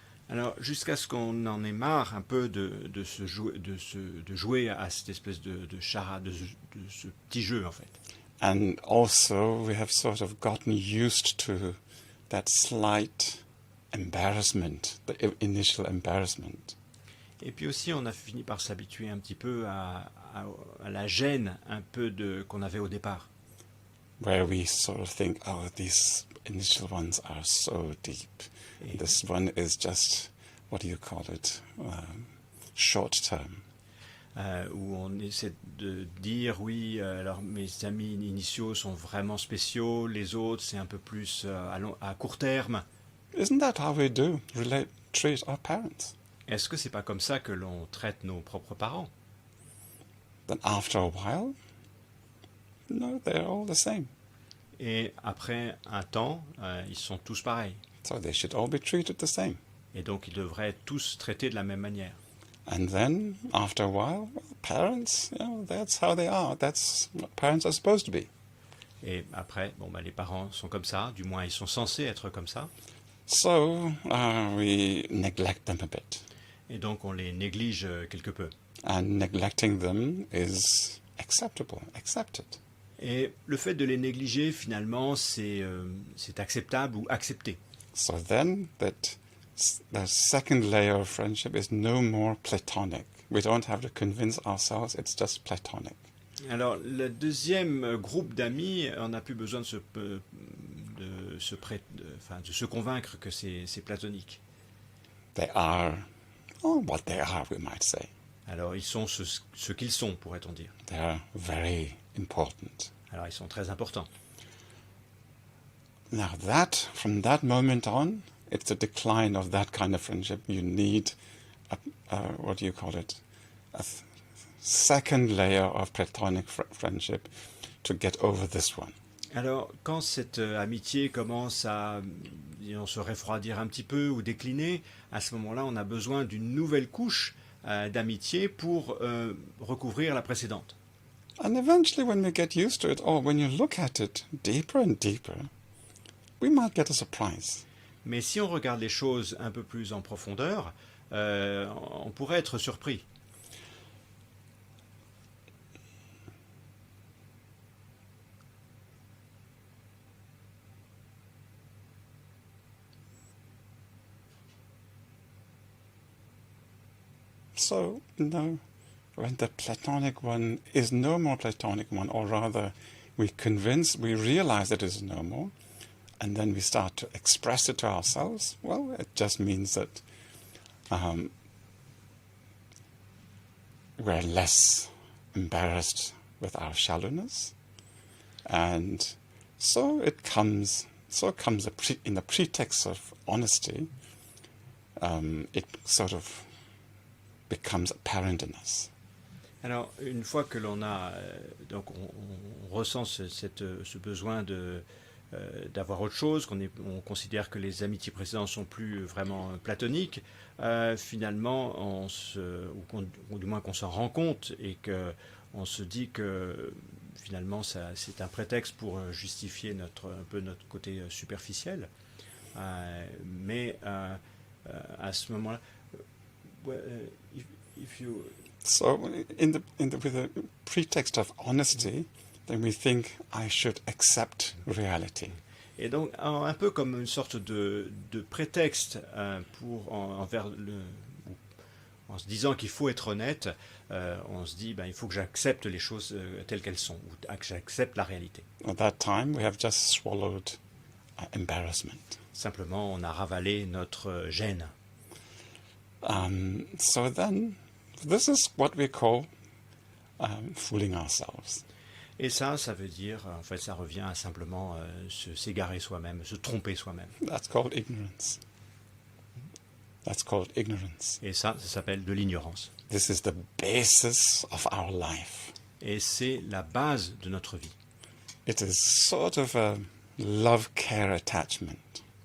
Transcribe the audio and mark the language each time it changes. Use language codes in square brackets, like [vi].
[fr] Alors, jusqu'à ce qu'on en ait marre un peu de jouer à cette espèce de charade, de ce petit jeu, en fait. [en] And also, we have sort of gotten used to that slight embarrassment, the initial embarrassment. [fr] Et puis aussi, on a fini par s'habituer un petit peu à la gêne un peu qu'on avait au départ. [en] Where we sort of think, oh, these initial ones are so deep. [fr] Et [en] This one is just, what do you call it, short term. [fr] où on essaie de dire, oui, alors mes amis initiaux sont vraiment spéciaux, les autres, c'est un peu plus à court terme. [en] Isn't that how we do treat our parents? [fr] Est-ce que c'est pas comme ça que l'on traite nos propres parents? [en] Then after a while, no, they're all the same. [fr] Et après un temps, ils sont tous pareils. [en] So they should all be treated the same. [fr] Et donc ils devraient être tous traités de la même manière. [en] And then, after a while, parents, that's how they are. That's what parents are supposed to be. [fr] Et après, les parents sont comme ça, du moins ils sont censés être comme ça. [en] So we neglect them a bit. [fr] Et donc on les néglige quelque peu. [en] And neglecting them is accepted. [fr] Et le fait de les négliger, finalement, c'est acceptable ou accepté. [en] So then the second layer of friendship is no more platonic. We don't have to convince ourselves, it's just platonic. [fr] Alors, le deuxième groupe d'amis, on n'a plus besoin de se convaincre que c'est platonique. [en] They are, what they are, we might say. [fr] Alors, ils sont ce qu'ils sont, pourrait-on dire. [en] They are very important. [fr] Alors, ils sont très importants. [en] Now from that moment on, it's the decline of that kind of friendship. You need, what do you call it, a second layer of platonic friendship to get over this one. [fr] Alors, quand cette amitié commence à se refroidir un petit peu ou décliner, à ce moment-là, on a besoin d'une nouvelle couche d'amitié pour recouvrir la précédente. [en] And eventually, when we get used to it, or when you look at it deeper and deeper, we might get a surprise. [fr] Mais si on regarde les choses un peu plus en profondeur, on pourrait être surpris. [en] So, when the platonic one is no more platonic one, or rather, we realize that it is no more, and then we start to express it to ourselves, well, it just means that we're less embarrassed with our shallowness, and so comes in the pretext of honesty, it sort of becomes apparent in us. [fr] Alors, une fois que l'on a, donc on ressent ce besoin d'avoir autre chose, on considère que les amitiés précédentes sont plus vraiment platoniques, finalement, ou du moins qu'on s'en rend compte et qu'on se dit que finalement c'est un prétexte pour justifier un peu notre côté superficiel. Mais à ce moment-là, [en] if you... So, with the pretext of honesty, then we think I should accept reality. [fr] Et donc, un peu comme une sorte de prétexte envers en se disant qu'il faut être honnête, on se dit, ben, il faut que j'accepte les choses telles qu'elles sont, ou que j'accepte la réalité. [en] At that time, we have just swallowed embarrassment. [fr] Simplement, on a ravalé notre gêne. [en] So then, this is what we call fooling ourselves. [fr] Et ça veut dire, en fait, ça revient à simplement s'égarer soi-même, se tromper soi-même. [en] That's called ignorance. That's called ignorance. [fr] Et ça s'appelle de l'ignorance. [en] This is the basis of our life. [fr] Et c'est la base de notre vie. [en] It is sort of a love-care attachment.